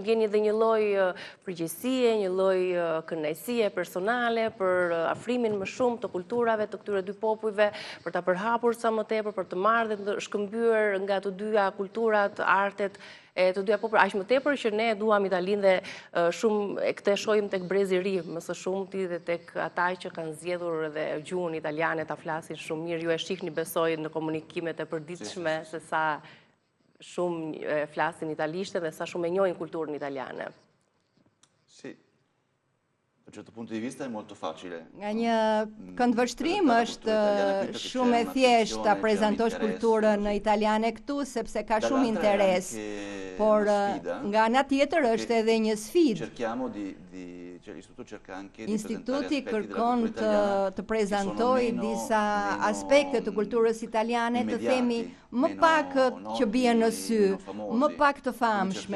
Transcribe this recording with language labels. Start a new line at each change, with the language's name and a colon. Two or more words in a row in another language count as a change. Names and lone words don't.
Albanian: ndjeni edhe një lloj përgjegjësie, një lloj kënaqësie personale për afrimin më shumë të kulturave të këtyre dy popujve, për ta përhapur sa më tepër, për të marrë dhe të shkëmbyer nga të dyja kulturat, artet e të dyja popujve, aq më tepër që ne duam Italinë dhe shumë e këtë shohim tek brezi i ri, më së shumti dhe tek ata që kanë zgjedhur edhe gjuhën italiane ta flasin shumë mirë. Ju e shihni besoj në komunikimet e përditshme se sa shumë flasin italisht dhe sa shumë e njohin kulturën italiane.
Italian: Sì. Da un certo punto di vista è molto facile.
Albanian: Nga një këndvështrim është shumë e thjeshtë ta prezantosh kulturën italiane këtu sepse ka shumë interes. Por nga ana tjetër është edhe një sfidë. Instituti kërkon të prezantojë disa aspekte të kulturës italiane, të themi më pak që bien në sy, më pak të famshme.